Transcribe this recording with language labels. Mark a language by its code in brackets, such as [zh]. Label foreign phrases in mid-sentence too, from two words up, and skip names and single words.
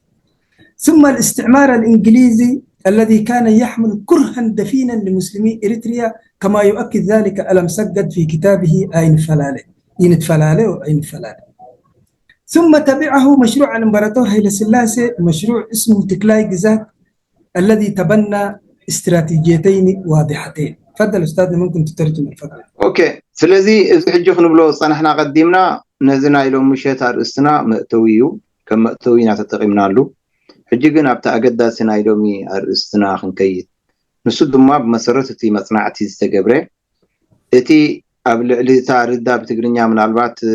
[ar] ثم الاستعمار الإنجليزي الذي كان يحمل كرها دفينا لمسلمي إريتريا، كما يؤكد ذلك ألم سجد في كتابه أين فلالة. ثم تبعه مشروع الإمبراطور هيلي سلاسي، مشروع اسمه تكلاي جزاك، الذي تبنى استراتيجيتين واضحتين. تفضل أستاذ، ممكن تترجم الفقرة. أوكي. [ti] ስለዚህ እዚ ሕጂ ክንብሎ ፀናሕና ቀዲምና ነዚ ናይ ሎም ምሸት ኣርእስትና መእተዊ እዩ ከም መእተዊ ኢና ተጠቂምናሉ ሕጂ ግን ኣብቲ ኣገዳሲ ናይ ሎሚ ኣርእስትና ክንከይድ ንሱ ድማ ብመሰረት እቲ መፅናዕቲ ዝተገብረ እቲ ኣብ ልዕሊ እታ ርዳ ብትግርኛ ምናልባት